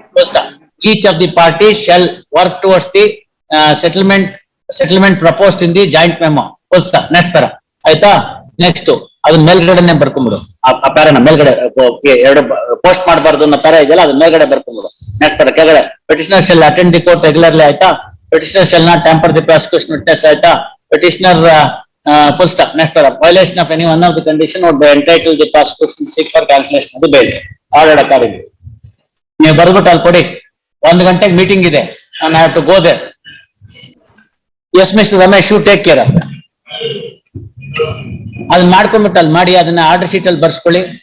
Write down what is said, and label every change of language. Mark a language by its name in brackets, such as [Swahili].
[English] First, each of the parties shall work towards the settlement proposed in the joint memo. First, next para. [Kannada] Aita next ಅದನ್ನ ಮೇಲ್ಗಡೆನೆ ಬರ್ಕೊಂಡ್ಬಿಡು. ಆ ಪ್ಯಾರನ ಮೇಲ್ಗಡೆ ಎರಡು post ಮಾಡಬಾರ್ದು ಅನ್ನೋ para ಇದೆಯಲ್ಲ, ಅದನ್ನ ಮೇಲ್ಗಡೆ ಬರ್ಕೊಂಡ್ಬಿಡು. ನೆಕ್ಸ್ಟ್ ಪ್ಯಾರ ಕೆಳಗಡೆ [English] petitioner shall attend the court regularly. ಆಯ್ತಾ? Petitioner shall not tamper the prosecution witness. ಆಯ್ತಾ? Petitioner full stop. Next para. Violation of any one of the condition would be entitled the prosecution seek for cancellation of the bail. Ordered accordingly. [Kannada] ನೀವು ಬರ್ಬಿಟ್ಟು ಅಲ್ಲಿ ಕೊಡಿ, 1 ಗಂಟೆಗೆ meeting ಇದೆ, [English] and I have to go there. Yes, Mr. [Kannada] Ramesh, [English] you take care of that. [Kannada] ಅದನ್ನ ಮಾಡ್ಕೊಂಡ್ಬಿಟ್ಟು ಅಲ್ಲಿ ಮಾಡಿ, ಅದನ್ನ ಆರ್ಡರ್ ಶೀಟ್ ಅಲ್ಲಿ ಬರ್ಸ್ಕೊಳ್ಳಿ.